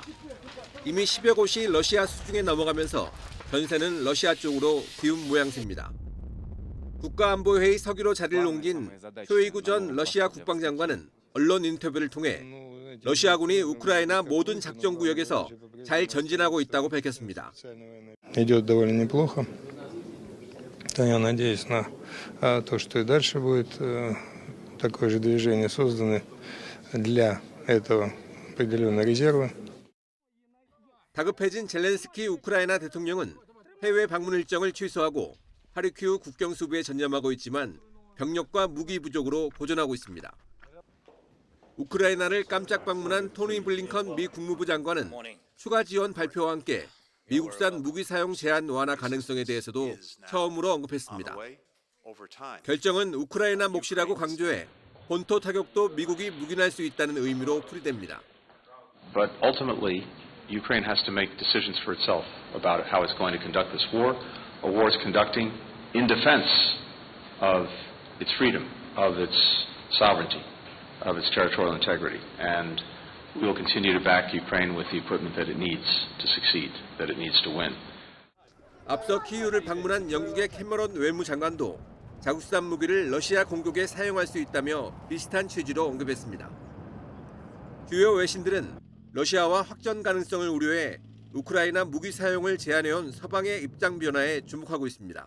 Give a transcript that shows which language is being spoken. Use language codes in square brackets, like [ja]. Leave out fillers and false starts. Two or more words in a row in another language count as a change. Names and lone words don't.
[ko] 이미 10여 곳이 러시아 수중에 넘어가면서 전세는 러시아 쪽으로 기운 모양새입니다. 국가안보회의 서기로 자리를 옮긴 쇼이구 전 러시아 국방장관은 언론 인터뷰를 통해 러시아군이 우크라이나 모든 작전구역에서 잘 전진하고 있다고 밝혔습니다. [ru] идет довольно неплохо. Я надеюсь на то, что и дальше будет такое же движение созданы для этого определенные резервы. [ko] 다급해진 젤렌스키 우크라이나 대통령은 해외 방문 일정을 취소하고 하르키우 국경 수비에 전념하고 있지만 병력과 무기 부족으로 고전하고 있습니다. 우크라이나를 깜짝 방문한 토니 블링컨 미 국무부 장관은 추가 지원 발표와 함께 미국산 무기 사용 제한 완화 가능성에 대해서도 처음으로 언급했습니다. 결정은 우크라이나 몫이라고 강조해 본토 타격도 미국이 묵인할 수 있다는 의미로 풀이됩니다. [en] But ultimately, Ukraine has to make decisions for itself about how it's going to conduct this war. A war it's conducting in defense of its freedom, of its sovereignty, of its territorial integrity. And we will continue to back Ukraine with the equipment that it needs to succeed, that it needs to win. [ko] 앞서 키이우를 방문한 영국의 캐머런 외무장관도 자국산 무기를 러시아 공격에 사용할 수 있다며 비슷한 취지로 언급했습니다. 주요 외신들은 러시아와 확전 가능성을 우려해 우크라이나 무기 사용을 제한해온 서방의 입장 변화에 주목하고 있습니다.